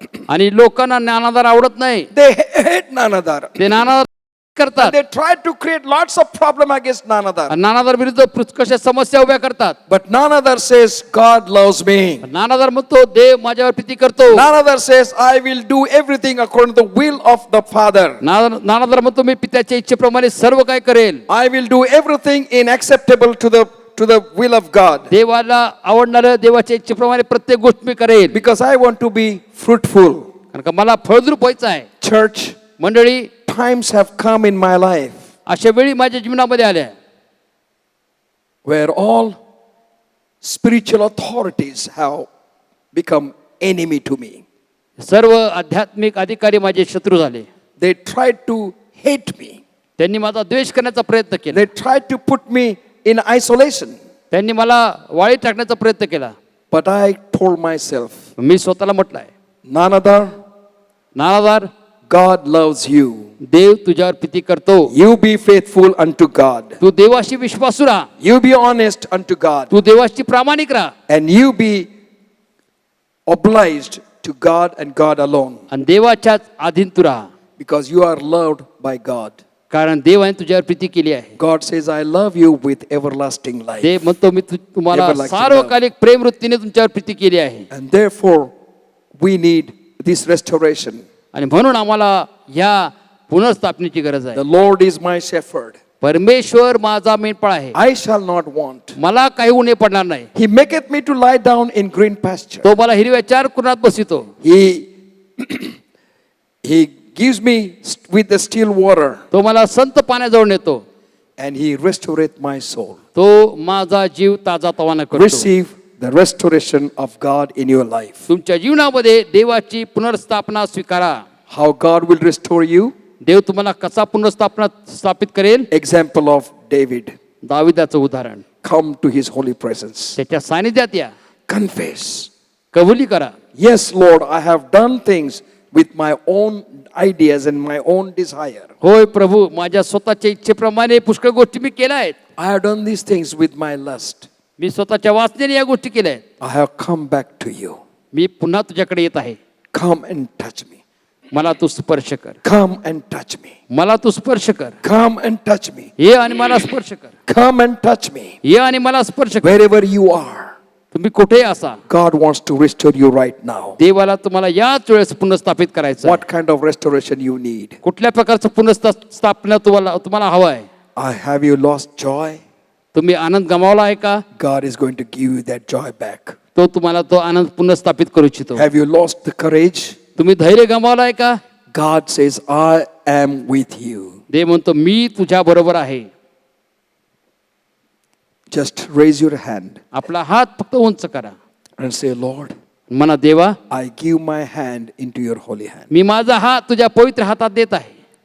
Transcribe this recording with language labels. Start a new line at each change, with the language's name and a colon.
Marathi: आणि लोकांना ज्ञानाधार आवडत नाही.
English: They hate Nanadar.
Marathi: ते ज्ञानाधार करतात.
English: They try to create lots of problem against Nanadar.
Marathi: ज्ञानाधार विरुद्ध पुष्कळशा समस्या उभ्या करतात.
English: But Nanadar says, God loves me.
Marathi: ज्ञानाधार म्हणतो देव माझ्यावर प्रीती करतो.
English: Nanadar says, I will do everything according to the will of the Father.
Marathi: ज्ञानाधार म्हणतो मी पित्याच्या इच्छेप्रमाणे सर्व काय करेल.
English: I will do everything in acceptable to the will of God.
Marathi: देवाला आवडणाऱ्या देवाच्या इच्छेप्रमाणे प्रत्येक गोष्ट मी करेल.
English: Because I want to be fruitful.
Marathi: कारण का मला फळद्रूप व्हायचं आहे.
English: Church,
Marathi: मंडळी
English: times have come in my life
Marathi: अशा वेळी माझ्या जीवनामध्ये आल्या
English: where all spiritual authorities have become enemy to me.
Marathi: सर्व आध्यात्मिक अधिकारी माझे शत्रू झाले.
English: They tried to hate me.
Marathi: त्यांनी माझा द्वेष करण्याचा प्रयत्न केला.
English: They tried to put me in isolation.
Marathi: त्यांनी मला वाळीत टाकण्याचा प्रयत्न केला.
English: But I told myself,
Marathi: मी स्वतःला म्हटलंय
English: Nanadar,
Marathi: नानादार
English: God loves you.
Marathi: देव तुझ्यावर प्रीती करतो.
English: You be faithful unto God.
Marathi: तू देवाशी विश्वासू राहा.
English: You be honest unto God.
Marathi: तू देवाशी प्रामाणिक राहा.
English: And you be obliged to God and God alone.
Marathi: आणि देवाच्याच अधीन तू राहा.
English: Because you are loved by God.
Marathi: कारण देवाने तुझ्यावर प्रीती केली आहे.
English: God says, I love you with everlasting life.
Marathi: देव म्हणतो मी तुम्हाला
English: Everlasting
Marathi: सार्वकालिक प्रेम वृत्तीने तुमच्यावर प्रीती केली आहे.
English: And therefore, we need this restoration.
Marathi: आणि म्हणून आम्हाला ह्या पुनर्स्थापनेची गरज आहे.
English: The Lord is my shepherd.
Marathi: परमेश्वर माझा मेंढपाळ आहे.
English: I shall not want.
Marathi: मला काही उणे पडणार नाही.
English: He maketh me to lie down in green pasture.
Marathi: तो मला हिरव्या चार कुरणात बसवितो.
English: He gives me with the still water,
Marathi: तो मला संत पाण्याजवळ नेतो.
English: and He restoreth my soul.
Marathi: तो माझा जीव ताजा तवाना करतो.
English: Receive the restoration of God in your life.
Marathi: तुमच्या जीवनामध्ये देवाची पुनर्स्थापना स्वीकारा.
English: How God will restore you?
Marathi: देव तुम्हाला कसा पुनर्स्थापना स्थापित करेल.
English: Example of David.
Marathi: दाविदाचं उदाहरण.
English: Come to His holy presence.
Marathi: त्याच्या सानिध्यात या.
English: Confess.
Marathi: कबुली करा.
English: Yes, Lord, I have done things with my own ideas and my own desire.
Marathi: होय प्रभू, माझ्या स्वतःच्या इच्छेप्रमाणे पुष्कळ गोष्टी मी केल्या आहेत.
English: I have done these things with my lust.
Marathi: मी स्वतःच्या वासनेने या गोष्टी केल्या आहेत.
English: I have come back to you.
Marathi: मी पुन्हा तुझ्याकडे येत आहे.
English: Come and touch me.
Marathi: मला तू स्पर्श कर.
English: Come and touch me.
Marathi: मला तू स्पर्श कर.
English: Come and touch me.
Marathi: ये आणि मला स्पर्श कर.
English: Come and touch me.
Marathi: ये आणि मला स्पर्श कर.
English: Wherever you are,
Marathi: तुम्ही कुठेही असा,
English: God wants to restore you right now.
Marathi: देवाला तुम्हाला याच वेळेस पुनर्स्थापित करायचं.
English: What kind of restoration you need?
Marathi: कुठल्या प्रकारचं पुनर्स्थापना तुम्हाला हवं आहे.
English: Have you lost joy?
Marathi: तुम्ही आनंद गमावला आहे का.
English: God is going to give you that joy back.
Marathi: तो तुम्हाला तो आनंद पुनर्स्थापित करू इच्छितो.
English: Have you lost the courage?
Marathi: तुम्ही धैर्य गमावला आहे का.
English: God says, I am with you.
Marathi: देव म्हणतो मी तुझ्या बरोबर आहे.
English: Just raise your hand
Marathi: आपला हात फक्त उंच करा.
English: and say, Lord,
Marathi: म्हणा देवा,
English: I give my hand into your holy hand.
Marathi: मी माझा हात तुझ्या पवित्र हातात देत आहे.